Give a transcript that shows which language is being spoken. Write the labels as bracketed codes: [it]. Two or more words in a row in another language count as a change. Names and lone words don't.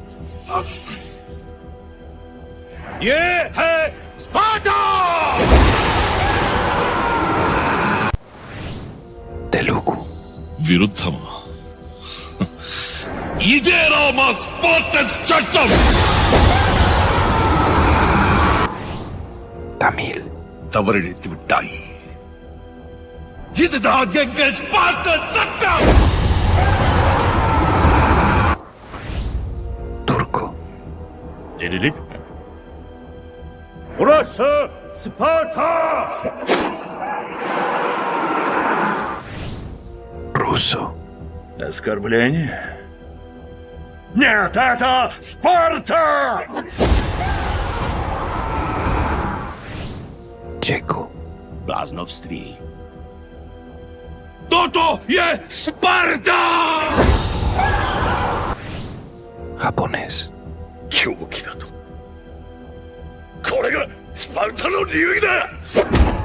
[en] Yeah, hey, Sparta! Telugu. [te] విరుద్ధమా ఇదేరా మా స్పార్టన్స్ చట్టం [en] Tamil. [ta] தவறிழைத்து விட்டாய். இதுதான் எங்கள் ஸ்பார்டன் சட்டம்! [es] Turco. [tr] Delilik mi? Burası Sparta! [es] Ruso. [ru] Оскорбление? Нет, это Спарта! [es] Checo. [cs] Bláznovství. Toto je Sparta! [es] Japonés. [ja] 狂気だと。これがスパルタの流儀だ!